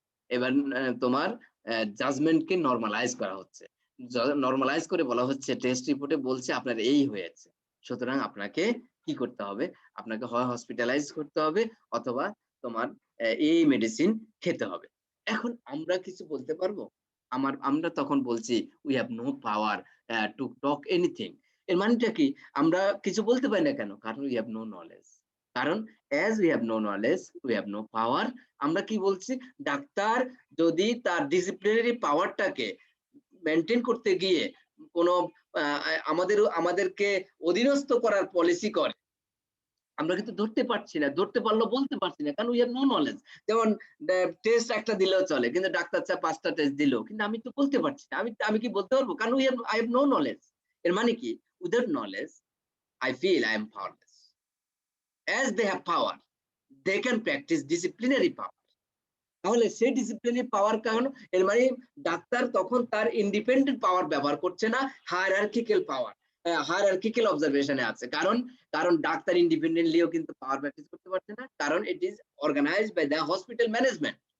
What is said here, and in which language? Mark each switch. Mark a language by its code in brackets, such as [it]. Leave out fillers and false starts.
[bn] এবার তোমার জাজমেন্টকে নরমালাইজ করা হচ্ছে, নরমালাইজ করে বলা হচ্ছে, টেস্ট রিপোর্টে বলছে আপনার এই হয়েছে, সুতরাং আপনাকে কি করতে হবে, আপনাকে হয় হসপিটালাইজ করতে হবে, অথবা তোমার এই মেডিসিন খেতে হবে। এখন আমরা কিছু বলতে পারবো? আমরা তখন বলছি [en] We have no power to talk anything. [bn] এর মানেটা কি? আমরা কিছু বলতে পারি না কেন? কারণ [en] We have no knowledge. কারণ as we have no knowledge we have no power। [bn] আমরা কি বলছি, ডাক্তার যদি তার ডিসিপ্লিনারি পাওয়ারটাকে মেনটেন করতে গিয়ে কোনো আমাদেরকে অধীনস্থ করার পলিসি করে, আমরা কিন্তু ধরতে পারছি না, ধরতে পারলেও বলতে পারছি না, কারণ [en] We have no knowledge. [bn] যেমন টেস্ট একটা দিলেও চলে, কিন্তু ডাক্তার চায় 5টা টেস্ট দিল, কিন্তু আমি তো বলতে পারছি না, আমি কি বলতে পারবো? কারণ [en] I have no knowledge. [bn] এর মানে কি, [en] Without knowledge I feel I am powerless. as they have power they can practice disciplinary power। [bn] তাহলে সেই ডিসিপ্লিনারি পাওয়ার কারণ, এর মানে ডাক্তার তখন তার ইন্ডিপেন্ডেন্ট পাওয়ার ব্যবহার করছে না, হায়ারার্কিক্যাল পাওয়ার, হায়ারার্কিক্যাল অবজারভেশনে আছে। কারণ ডাক্তার ইন্ডিপেন্ডেন্টলিও কিন্তু পাওয়ার প্র্যাকটিস করতে পারছে না, কারণ [en] It is organised by the hospital management.